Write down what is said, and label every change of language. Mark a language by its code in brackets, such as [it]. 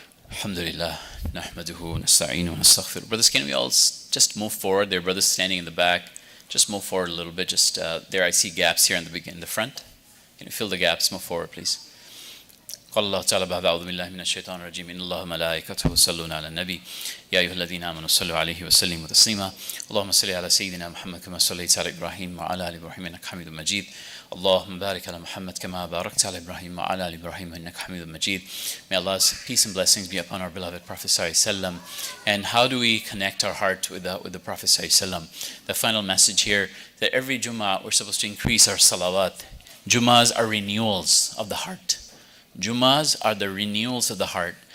[en] Alhamdulillah, nahmaduhu, nasta'inu, nastaghfir. Brothers, can we all just move forward? There are brothers standing in the back. Just move forward a little bit. Just there, I see gaps here in the front. Can you fill the gaps? Move forward, please. [ar] قال الله تعالى بعد أعوذ بالله من الشيطان الرجيم إن الله ملائكته يصلون على النبي يا أيها الذين آمنوا صلوا عليه وسلموا تسليما اللهم صل على سيدنا محمد كما صليت على إبراهيم وعلى آل إبراهيم إنك حميد مجيد اللهم بارك على محمد كما باركت على إبراهيم وعلى آل إبراهيم إنك حميد مجيد. [en] May Allah's peace and blessings be upon our beloved Prophet ﷺ. And how do we connect our heart with the Prophet ﷺ? The final message here, that every Jummah we're supposed to increase our salawat. Jummahs are renewals of the heart. Jummahs are the renewals of the heart.